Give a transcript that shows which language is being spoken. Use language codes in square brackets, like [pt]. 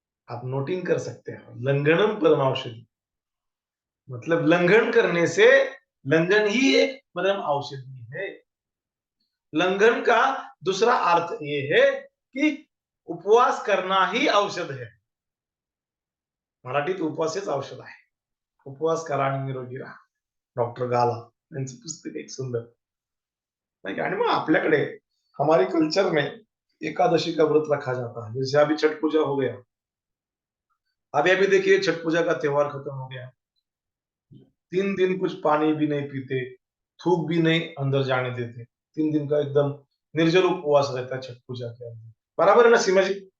[hi] आप नोटिंग कर सकते हैं, लंघनम परम औषधि मतलब लंघन करने से, लंघन ही एक परम औषधि है. लंघन का दूसरा अर्थ ये है कि उपवास करना ही औषध है. [mr] मराठीत उपवासच औषध आहे. उपवास करा आणि निरोगी राहा, डॉक्टर गाला यांचं पुस्तक एक सुंदर नाही. आणि मग आपल्याकडे [hi] हमारे कल्चर में एकादशी का व्रत रखा जाता है. जैसे अभी छठ पूजा हो गया, अभी देखिए छठ पूजा का त्योहार खत्म हो गया. 3 दिन कुछ पानी भी नहीं पीते, थूक भी नहीं अंदर जाने देते. 3 दिन का एकदम निर्जल उपवास रहता है छठ पूजा के अंदर. बराबर है ना सीमा जी?